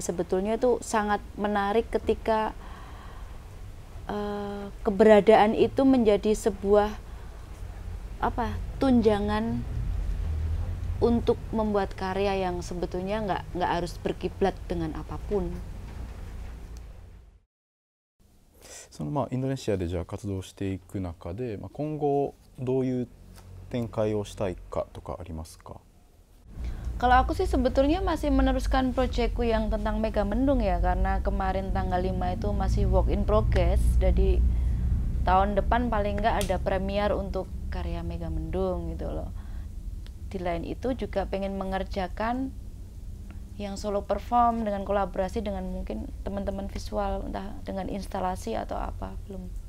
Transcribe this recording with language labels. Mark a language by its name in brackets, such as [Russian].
[Indonesian] Sebetulnya itu sangat menarik ketika keberadaan itu menjadi sebuah tunjangan untuk membuat karya yang sebetulnya nggak harus berkiblat dengan apapun. [Japanese] インドネシアでじゃあ活動していく中で、今後どういう展開をしたいかとかありますか? [Indonesian] Kalau aku sih sebetulnya masih meneruskan proyekku yang tentang Megamendung ya, karena kemarin tanggal 5 itu masih [English] work in progress, [Indonesian] jadi tahun depan paling nggak ada premier untuk karya Megamendung gitu loh. Di lain itu juga pengen mengerjakan yang solo perform dengan kolaborasi dengan mungkin teman-teman visual, entah dengan instalasi atau apa, belum.